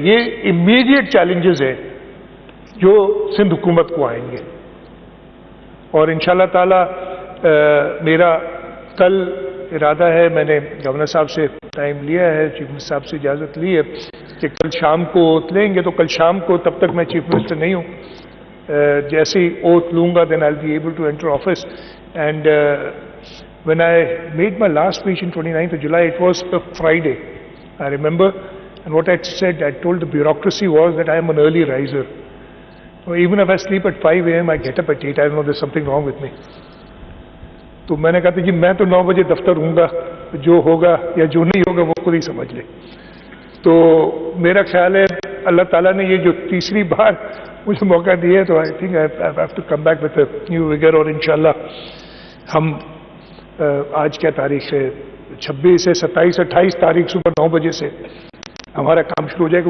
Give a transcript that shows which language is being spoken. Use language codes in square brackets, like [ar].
[ur] یہ immediate challenges ہیں جو سندھ حکومت کو آئیں گے, اور انشاءاللہ تعالی میرا کل ارادہ ہے, میں نے گورنر صاحب سے ٹائم لیا ہے, چیف منسٹر صاحب سے اجازت لی ہے کہ کل شام کو اوتھ لیں گے. تو کل شام کو, تب تک میں چیف منسٹر نہیں ہوں, جیسے ہی اوتھ لوں گا [en] then I'll be able to enter office. And when I made my last speech in 29th of July, it was a Friday, I remember, and what I said, I told the bureaucracy was that I am an early riser. So even if I sleep at 5 a.m., I get up at 8. I don't know, there's something wrong with me. [ur] تو میں نے کہا تھا جی میں تو 9 بجے دفتر ہوں گا, جو ہوگا یا جو نہیں ہوگا وہ خود ہی سمجھ لے. تو میرا خیال ہے اللہ تعالیٰ نے یہ جو تیسری بار مجھے موقع دیا ہے, تو [en] I think I have to come back with a new vigour. [ur] اور انشاءاللہ ہم آج کیا تاریخ ہے, 26 ہے, 27 28 تاریخ صبح 9 بجے سے ہمارا کام شروع ہو جائے گا.